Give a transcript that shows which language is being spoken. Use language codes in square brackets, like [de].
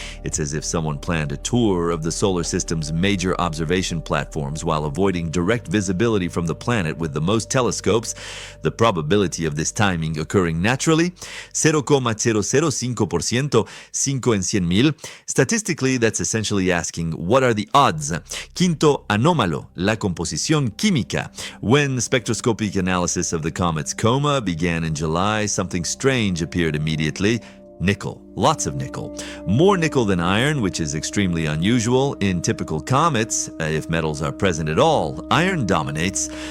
[en] It's as if someone planned a tour of the solar system's major observation platforms while avoiding direct visibility from the planet with the most telescopes. The probability of this timing occurring naturally, 0,005%, [es] 5 en 100,000. [en] Statistically, that's essentially asking, what are the odds? [es] Quinto, anómalo, la composición química. [en] When spectroscopic analysis of the comet's coma began in July, something strange appeared immediately. Nickel. Lots of nickel. More nickel than iron, which is extremely unusual. In typical comets, if metals are present at all, iron dominates.